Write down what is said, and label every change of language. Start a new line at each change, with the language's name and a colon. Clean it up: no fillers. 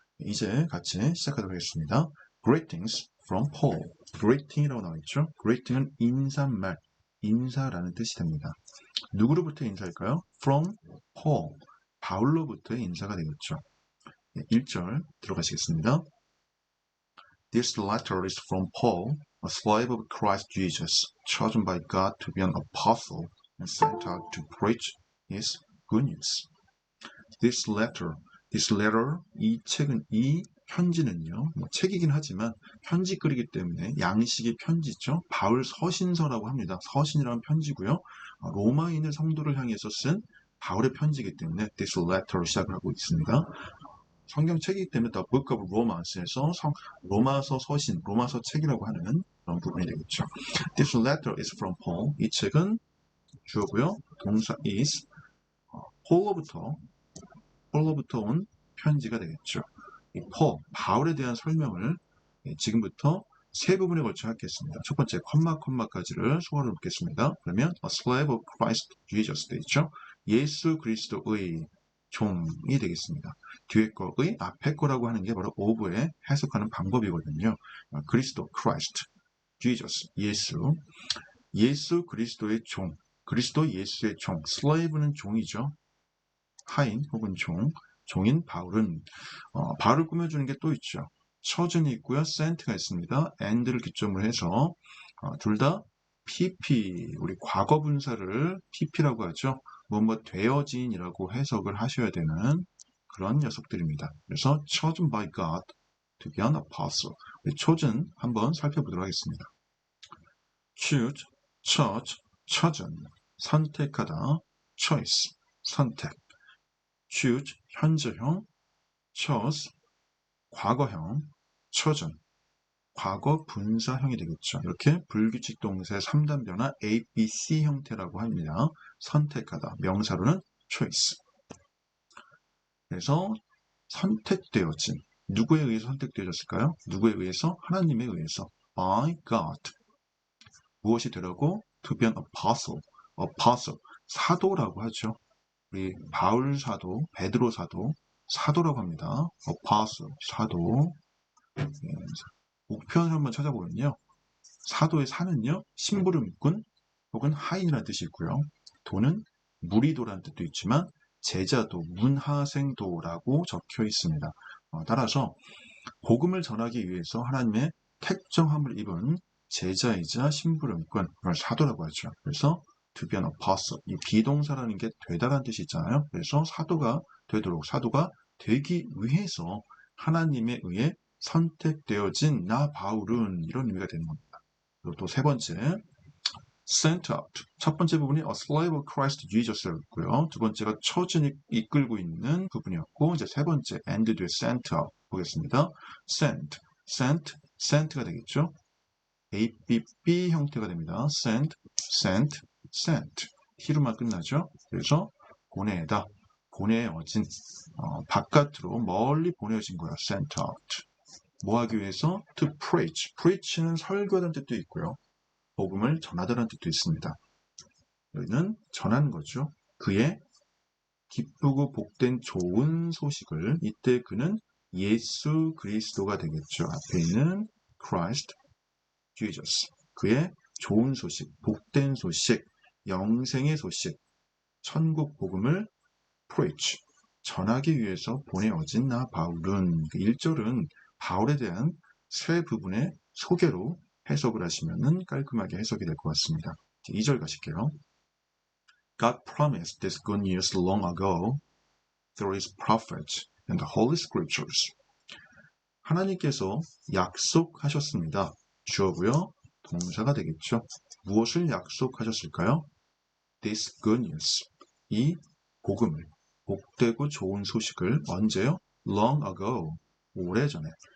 Korean: 이제 같이 시작하도록 하겠습니다.
English: Greetings from Paul.
Korean: Greeting이라고 나와 있죠. Greeting은 인사말, 인사라는 뜻이 됩니다. 누구로부터 인사일까요?
English: From Paul.
Korean: 바울로부터의 인사가 되겠죠. 1절 들어가시겠습니다.
English: This letter is from Paul, a slave of Christ Jesus, chosen by God to be an apostle and sent out to preach his good news.
Korean: This letter, 이 책은, 이 편지는요, 책이긴 하지만 편지글이기 때문에 양식의 편지죠. 바울 서신서라고 합니다. 서신이라는 편지고요. 로마인의 성도를 향해서 쓴 바울의 편지이기 때문에 this letter로 시작을 하고 있습니다. 성경책이기 때문에 The Book of Romans에서 로마서 서신, 로마서 책이라고 하는 그런 부분이 되겠죠.
English: This letter is from Paul.
Korean: 이 책은 주어고요. 동사 is, 폴로부터 온 편지가 되겠죠. 이 바울에 대한 설명을 지금부터 세 부분에 걸쳐 하겠습니다. 첫 번째, 컴마까지를 소화를 놓겠습니다.
English: 그러면 a slave of Christ Jesus 되겠죠.
Korean: 예수 그리스도의 종이 되겠습니다. 뒤에 거의 앞에 거라고 하는 게 바로 of의 해석하는 방법이거든요. 그리스도, Christ, Jesus, 예수 그리스도의 종, 그리스도 예수의 종, slave는 종이죠. 하인 혹은 종인 바울은 바울을 꾸며주는 게 또 있죠. chosen이 있고요. sent가 있습니다. and를 기점으로 해서 둘 다 pp, 우리 과거 분사를 pp라고 하죠. 뭐뭐 되어진이라고 해석을 하셔야 되는 그런 녀석들입니다.
English: 그래서 chosen by God to be an apostle.
Korean: chosen 한번 살펴보도록 하겠습니다. choose, chosen, 선택하다, choice, 선택. choose, 현재형, chose, 과거형, chosen, 과거 분사형이 되겠죠. 이렇게 불규칙 동사의 3단 변화 A, B, C 형태라고 합니다. 선택하다, 명사로는 choice. 그래서 선택되어진, 누구에 의해서 선택되어졌을까요? 누구에 의해서? 하나님에 의해서. by God. 무엇이 되라고?
English: to be an apostle, 사도라고 하죠.
Korean: 우리 바울 사도, 베드로 사도, 사도라고 합니다. apostle, 사도. 우편을 한번 찾아보면요. 사도의 사는요, 심부름꾼 혹은 하인이라는 뜻이 있고요. 도는 무리도라는 뜻도 있지만 제자도, 문하생도라고 적혀 있습니다. 따라서 복음을 전하기 위해서 하나님의 택정함을 입은 제자이자 심부름꾼, 그걸 사도라고 하죠. 그래서 to be an apostle, 이 비동사라는 게 되다라는 뜻이 있잖아요. 그래서 사도가 되도록, 사도가 되기 위해서 하나님에 의해 선택되어진 나 바울은, 이런 의미가 되는 겁니다. 그리고 또 세 번째, sent out. 첫 번째 부분이 a slave of Christ Jesus였고요. 두 번째가 chosen이 이끌고 있는 부분이었고, 이제 세 번째 and 뒤에 sent out 보겠습니다. sent가 되겠죠. ABB 형태가 됩니다. sent. t로만 끝나죠. 그래서 보내다, 보내어진, 바깥으로 멀리 보내어진 거예요. sent out. 뭐 하기 위해서? to preach는 설교하다는 뜻도 있고요. 복음을 전하다는 뜻도 있습니다. 여기는 전하는 거죠. 그의 기쁘고 복된 좋은 소식을, 이때 그는 예수 그리스도가 되겠죠. 앞에 있는 Christ, Jesus. 그의 좋은 소식, 복된 소식, 영생의 소식, 천국 복음을 preach, 전하기 위해서 보내어진 나 바울은 1절은 바울에 대한 세 부분의 소개로 해석을 하시면 깔끔하게 해석이 될 것 같습니다. 2절 가실게요.
English: God promised this good news long ago through his prophets and the Holy Scriptures.
Korean: 하나님께서 약속하셨습니다. 주어고요. 동사가 되겠죠. 무엇을 약속하셨을까요?
English: This good news.
Korean: 이 복음을, 복되고 좋은 소식을 언제요?
English: Long ago. 오래전에.